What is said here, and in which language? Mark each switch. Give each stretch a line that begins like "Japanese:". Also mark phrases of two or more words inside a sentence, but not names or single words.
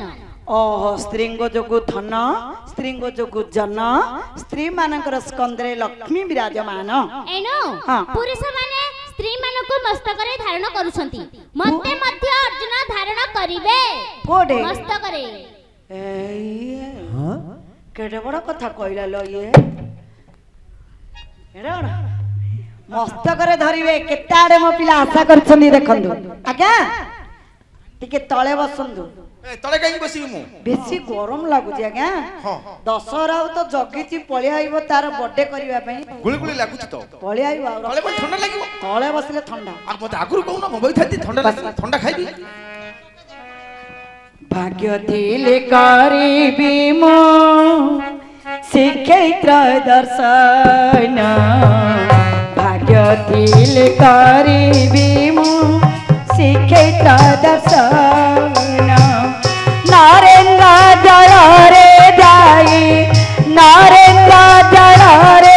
Odia: ଓହୋ ସ୍ତ୍ରୀଙ୍କ ଯୋଗୁ ଧନ ସ୍ତ୍ରୀଙ୍କ ଯୋଗୁ ଜନ ସ୍ତ୍ରୀ ମାନଙ୍କର ସ୍କନ୍ଧରେ ଲକ୍ଷ୍ମୀ ବିରାଜମାନ ଏନୁ ପୁରୁଷ ମାନେ ସ୍ତ୍ରୀ ମାନଙ୍କୁ ମସ୍ତକରେ ଧାରଣ କରୁଛନ୍ତି ମତେ ମଧ୍ୟ ଅର୍ଜୁନ ଧାରଣ କରିବେ କୋଡେ ମସ୍ତକରେ କେଡେ ବଡ କଥା କହିଲା
Hindi: लो ये
Odia: ମସ୍ତକରେ ଧରିବେ କେତେ ଆଡେ ମୋ ପିଲା ଆଶା କରିଛନ୍ତି ଦେଖନ୍ତୁ ଆଜ୍ଞା ଟିକେ ତଳେ ବସନ୍ତୁ ତଳେ କାହିଁ ବସିବି ମୁଁ ବେଶୀ ଗରମ ଲାଗୁଛି ଆଜ୍ଞା ଦଶହରା ତ ଜଗିଛି ପଳେଇ ଆଇବ ତାର ବର୍ଥଡେ କରିବା ପାଇଁ ଗୁଳି ଲାଗୁଛି ତ ପଳେଇ ଆଇବ ତଳେ ଥଣ୍ଡା ଲାଗିବ ତଳେ ବସିଲେ ଥଣ୍ଡା ମତେ ଆଗରୁ କହୁନ ମୁଁ ବଇଥାନ୍ତି ଥଣ୍ଡା ଖାଇବି ଭାଗ୍ୟ ଥିଲେ କରିବି ମୁଁ ଶ୍ରୀକ୍ଷେତ୍ର ଦର୍ଶନ ଭାଗ୍ୟ ଥିଲେ କରିବି ମୁ ଶ୍ରୀକ୍ଷେତ୍ର ଦର୍ଶନ ନରେନ୍ଦ୍ର ଜଳ ରେ ଯାଇ ନରେନ୍ଦ୍ର ଜଳ ରେ जाई नरेन्द्र जल रे